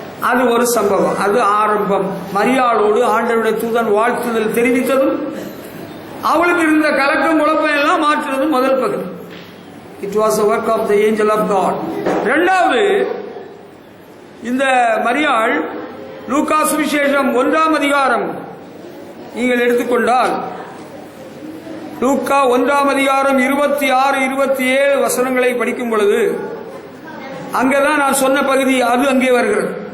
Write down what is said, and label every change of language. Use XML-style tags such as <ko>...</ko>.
<ta>அது ஒரு சம்பவம், அது ஆரம்பம். மரியாளோடு ஆண்டவருடைய தூதன் வாழ்த்துதல் தெரிவித்ததும் அவளுக்கு இருந்த கலக்கம் குழப்பம் எல்லாம் மாற்றுவதும் முதல் பகுதி.</ta> <en>It was a work of the angel of God.</en> <ta>இரண்டாவது, இந்த மரியாள் லூக்கா சுவிசேஷம் 1ஆம் அதிகாரம் நீங்கள் எடுத்துக்கொண்டால், லூக்கா 1ஆம் அதிகாரம் 26-27 வசனங்களை படிக்கும் பொழுது அங்கேதான் நான் சொன்ன பகுதி அது அங்கே வருகிறது.</ta>